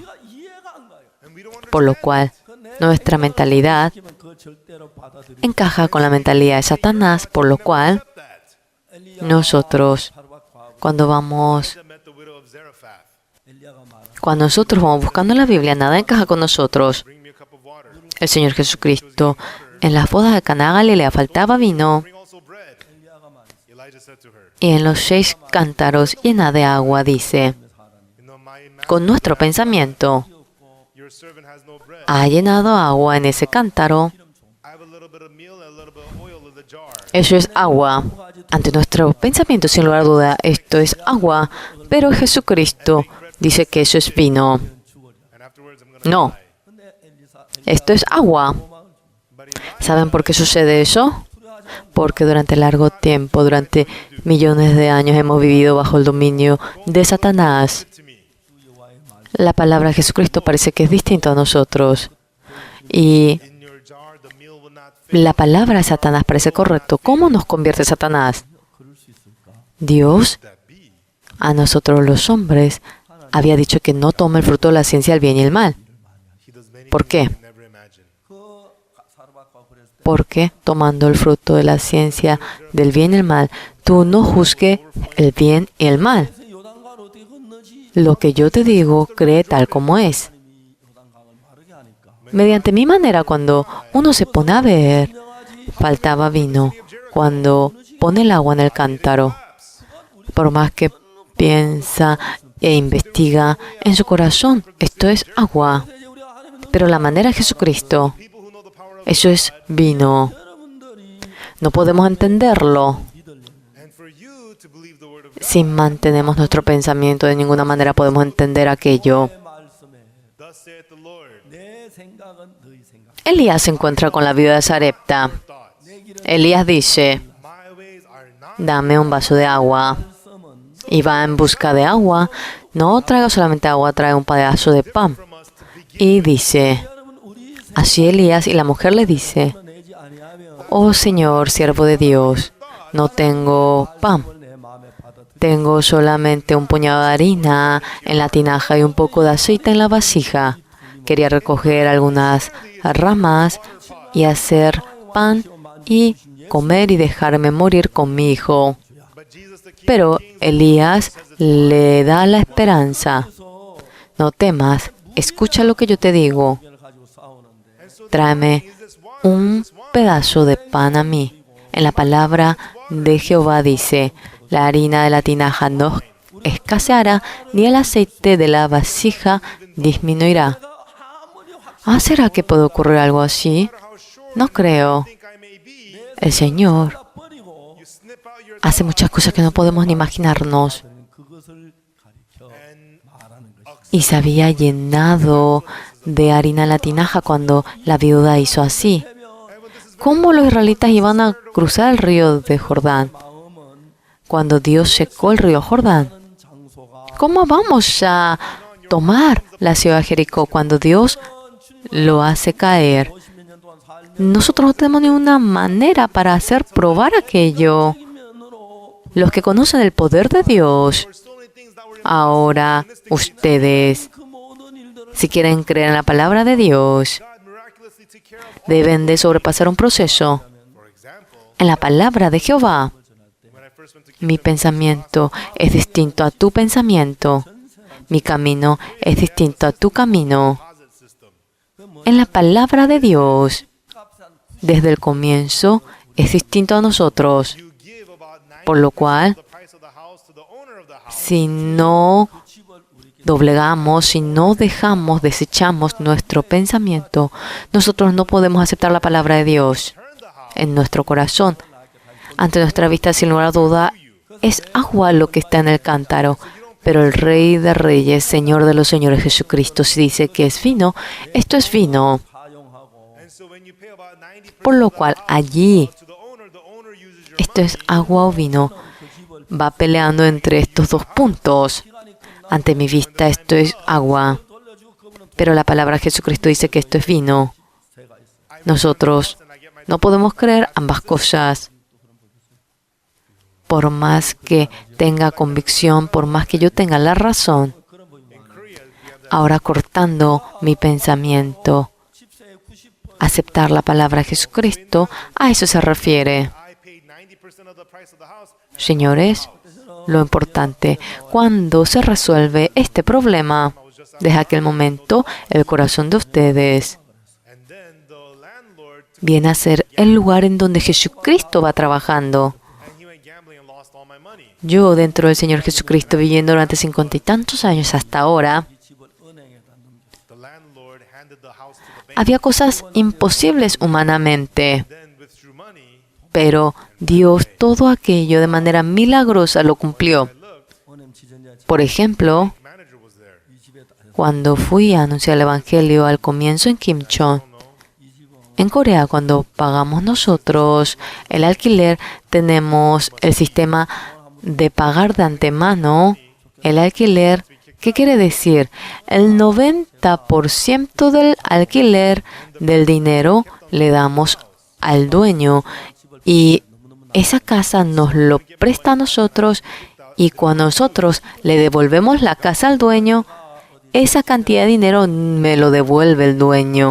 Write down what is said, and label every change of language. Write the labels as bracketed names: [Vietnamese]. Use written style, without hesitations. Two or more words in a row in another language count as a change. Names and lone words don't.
[Spanish] Por lo cual, nuestra mentalidad encaja con la mentalidad de Satanás, por lo cual nosotros, cuando nosotros vamos buscando la Biblia, nada encaja con nosotros. El Señor Jesucristo, en las bodas de Caná de Galilea faltaba vino. Y en los 6 cántaros llena de agua dice, con nuestro pensamiento, [English] Your servant has no bread. [Spanish] ha llenado agua en ese cántaro. [English] I have a little bit of meal and a little bit of oil in the jar. [Spanish] Eso es agua. Ante nuestro pensamiento, sin lugar a duda, esto es agua. Pero Jesucristo dice que eso es vino. [English] And afterwards I'm going to [Spanish] No, esto es agua. ¿Saben por qué sucede eso? Porque durante largo tiempo, durante millones de años, hemos vivido bajo el dominio de Satanás. La palabra de Jesucristo parece que es distinta a nosotros. Y [English] in your jar the meal will not fail. [Spanish] la palabra de Satanás parece correcto. ¿Cómo nos convierte Satanás? Dios, [English] That be. [Spanish] a nosotros los hombres, había dicho que no tome el fruto de la ciencia del bien y el mal. [English] He does many [Spanish] ¿Por qué? [English] things you never imagine. [Spanish] Porque tomando el fruto de la ciencia del bien y el mal, tú no juzgues el bien y el mal. [Korean] 요단강을 어떻게 건너지? [Spanish] Lo que yo te digo, cree tal como es. [Korean] 요단강을 마르게 하니까 [Spanish] Mediante mi manera, cuando uno se pone a ver, faltaba vino. Cuando pone el agua en el cántaro, por más que piensa e investiga en su corazón, esto es agua. [Korean] 이제 우리가 하나님의 [Spanish] Pero la manera de Jesucristo, [English] People who know the power of [Spanish] eso es vino. [Korean] 여러분들이 [Spanish] No podemos entenderlo [English] and for you to believe the word of God. [Spanish] si mantenemos nuestro pensamiento. De ninguna manera podemos entender aquello. [Korean] 내 말씀에 [English] Thus saith the Lord. [Korean] 내 생각은 너희 생각. [Spanish] Elías se encuentra con la viuda de Sarepta. [English] Thoughts. [Korean] 내 길은 [Spanish] Elías dice, [English] My ways are not [Spanish] dame un vaso de agua. [Korean] 말씀은 [Spanish] Y va en busca de agua. No traiga solamente agua, trae un pedazo de pan. [English] from us to begin. [Spanish] Y dice, [Korean] 여러분 우리 [Spanish] así Elías, y la mujer le dice, [Korean] 생각을 내지 아니하면 [Spanish] oh Señor, siervo de Dios, no tengo pan. [Korean] 내 마음에 받아들여 [Spanish] Tengo solamente un puñado de harina en la tinaja y un poco de aceite en la vasija. Quería recoger algunas ramas y hacer pan y comer y dejarme morir con mi hijo. [English] But Jesus the King [Spanish] Pero Elías le da la esperanza. No temas, escucha lo que yo te digo. [Korean] 을 가지고 싸우는데 [Spanish] Tráeme un pedazo de pan a mí. En la palabra de Jehová dice, la harina de la tinaja no escaseará, ni el aceite de la vasija disminuirá. Ah, ¿será que puede ocurrir algo así? No creo. [English] think I may be, [Spanish] El Señor [Korean] 버리고 [English] you snip out your [Spanish] hace muchas cosas que no podemos ni imaginarnos. [Korean] 그것을 가리켜 [English] and [Korean] 말하는 것이 [Spanish] Y se había llenado de harina en la tinaja cuando la viuda hizo así. ¿Cómo los israelitas iban a cruzar el río de Jordán [Korean] 마음은 [Spanish] cuando Dios secó el río Jordán? [Korean] 장소가 [Spanish] ¿Cómo vamos a tomar la ciudad de Jericó cuando Dios lo hace caer? [Korean] 50몇 년 동안 살면서 [Spanish] Nosotros no tenemos ninguna manera para hacer probar aquello. [Korean] 면으로 [Spanish] Los que conocen el poder de Dios, [English] so many things that were [Spanish] ahora ustedes, [Korean] 그 모든 일들을 [Spanish] si quieren creer en la palabra de Dios, [English] God miraculously took care of. [Spanish] deben de sobrepasar un proceso. [English] For example, [Spanish] En la palabra de Jehová, [English] when I first went to [Spanish] mi pensamiento es distinto a tu pensamiento. Mi camino es distinto a tu camino. [English] deposit system, [Spanish] En la palabra de Dios, desde el comienzo, es distinto a nosotros. [English] you give about 90% [Spanish] Por lo cual, [English] the price of the house to the owner of the house. [Spanish] si no doblegamos, si no dejamos, desechamos nuestro pensamiento, nosotros no podemos aceptar la palabra de Dios en nuestro corazón. Ante nuestra vista, sin lugar a duda, es agua lo que está en el cántaro. Pero el Rey de Reyes, Señor de los Señores, Jesucristo, si dice que es vino, esto es vino. [Korean] 사용하고 [English] And so when you pay about 90% [Spanish] Por lo cual, allí, [English] to the owner uses your [Spanish] esto es agua o vino, va peleando entre estos dos puntos. Ante mi vista, esto es agua. Pero la palabra de Jesucristo dice que esto es vino. Nosotros no podemos creer ambas cosas. Por más que tenga convicción, por más que yo tenga la razón, ahora cortando mi pensamiento, aceptar la palabra de Jesucristo, a eso se refiere. [English] I paid 90% of the price of the house. [Spanish] Señores, lo importante, cuando se resuelve este problema, desde aquel momento, el corazón de ustedes [English] And then the landlord took, [Spanish] viene a ser el lugar en donde Jesucristo va trabajando. [English] and he went gambling and lost all my money. [Spanish] Yo, dentro del Señor Jesucristo, viviendo durante 50 y tantos años hasta ahora, [English] The landlord handed the house to the bank, [Spanish] había cosas imposibles humanamente, [English] then withdrew money. [Spanish] pero Dios todo aquello de manera milagrosa lo cumplió. 원엠 지전자 Por ejemplo, [English] Manager was there. [Korean] 이 집에 다 [Spanish] cuando fui a anunciar el Evangelio al comienzo en Kimchon, en Corea, cuando pagamos nosotros el alquiler, tenemos el sistema de pagar de antemano el alquiler. ¿Qué quiere decir? El 90% del alquiler del dinero le damos al dueño y esa casa nos lo presta a nosotros y cuando nosotros le devolvemos la casa al dueño, esa cantidad de dinero me lo devuelve el dueño.